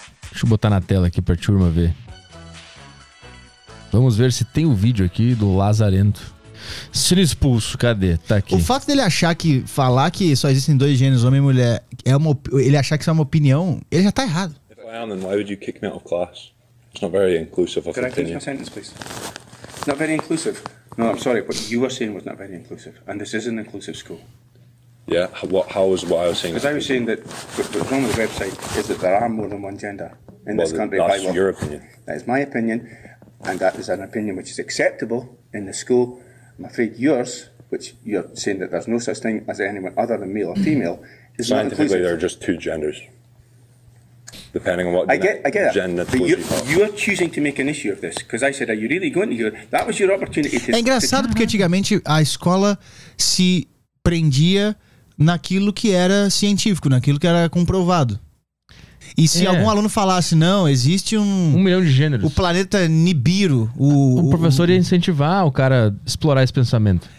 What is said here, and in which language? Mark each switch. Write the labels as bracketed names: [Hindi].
[Portuguese] Deixa eu botar na tela aqui pra turma ver. Vamos ver se tem o vídeo aqui do Lazarento. Sendo expulso, cadê? Tá aqui. O fato dele achar que falar que só existem dois gêneros, homem e mulher, é uma, ele achar que isso é uma opinião, ele já tá errado. [English] If I am, then why would you kick me out of class? It's not very inclusive of opinion. Could I finish my sentence, please? Not very inclusive. No, I'm sorry, what you were saying was not very inclusive. And this is an inclusive school. Yeah, how was what I was saying? Because I was saying that the problem with the website is that there are more than one gender in this country. That's your opinion. That is my opinion. And that is an opinion which is acceptable in the school. I'm afraid yours, which you're saying that there's no such thing as anyone other than male or female, is not inclusive. Scientifically, there are just two genders, depending on what I get gender. But you're choosing to make an issue of this, because I said, are you really going to hear? That was your opportunity to... [Portuguese] É engraçado porque antigamente a escola se prendia naquilo que era científico, naquilo que era comprovado. E se algum aluno falasse, não, existe um... Um milhão de gêneros. O planeta Nibiru. O professor ia incentivar o cara a explorar esse pensamento.